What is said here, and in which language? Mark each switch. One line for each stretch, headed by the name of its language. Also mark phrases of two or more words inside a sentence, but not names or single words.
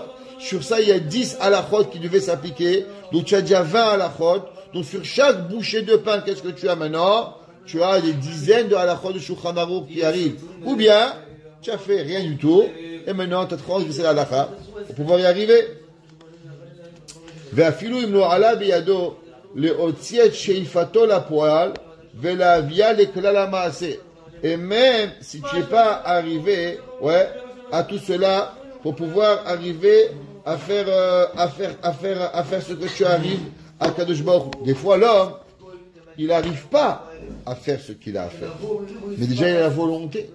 French: Sur ça, il y a 10 halachot qui devaient s'appliquer. Donc tu as déjà 20 halachot. Donc sur chaque bouchée de pain, qu'est-ce que tu as maintenant? Tu as des dizaines de halachot de Shulchan Aruch qui arrivent. Ou bien, tu as fait rien du tout. Et maintenant, tu as transgressé la halacha pour pouvoir y arriver.
Hebrew: ואפילו אם לא עלה בידו להוציא את שאיפתו לפועל ולהביאה לכלל המעשה.
French: Et même si tu n'es pas arrivé, ouais, à tout cela, pour pouvoir arriver à faire ce que tu arrives à
Hebrew: קדוש ברוך הוא.
French: Des fois, l'homme, il n'arrive pas à faire ce qu'il a à faire. Mais déjà, il a la volonté.